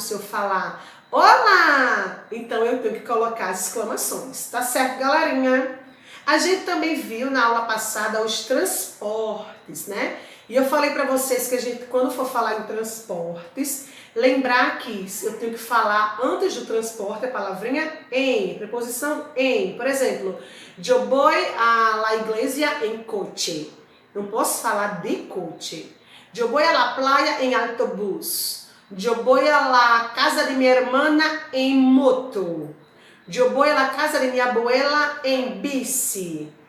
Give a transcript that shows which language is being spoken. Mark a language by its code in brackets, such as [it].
[pt] Se eu falar olá, então eu tenho que colocar as exclamações, tá certo, galerinha? A gente também viu na aula passada os transportes, né? E eu falei para vocês que a gente, quando for falar em transportes, lembrar que eu tenho que falar antes do transporte a palavrinha em, preposição em. [es] Por exemplo, yo voy a la iglesia en coche. [pt] Não posso falar de coche. [es] Yo voy a la playa en autobús. Yo voy a la casa de mi hermana en moto. Yo voy a la casa de mi abuela en bici.